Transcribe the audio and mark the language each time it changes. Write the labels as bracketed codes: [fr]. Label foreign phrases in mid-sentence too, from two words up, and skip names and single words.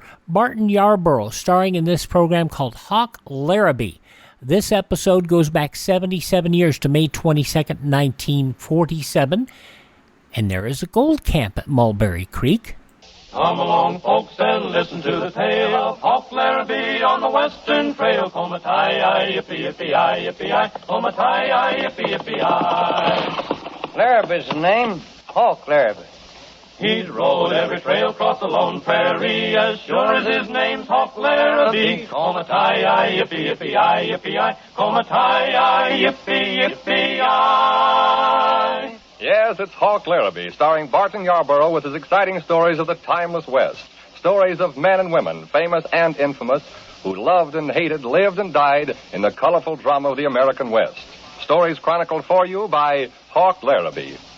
[en] Barton Yarborough, starring in this program called Hawk Larrabee. This episode goes back 77 years to May 22nd, 1947. And there is a gold camp at Mulberry Creek. Come along, folks, and listen to the tale of Hawk Larrabee on the Western Trail. Come-a-tie-yi, yippee-yippee-yi, yippee-yi. Come-a-tie-yi, yippee-yippee-yi. Larrabee's the name. Hawk Larrabee. He's rode every trail across the lone prairie, as sure as his name's Hawk Larrabee. Come-a-tie-yi, yippee-yippee-yi, yippee-yi. Come-a-tie-yi, yippee-yippee-yi. Yes, it's Hawk Larrabee, starring Barton Yarborough with his exciting stories of the timeless West. Stories of men and women, famous and infamous, who loved and hated, lived and died in the colorful drama of the American West. Stories chronicled for you by Hawk Larrabee.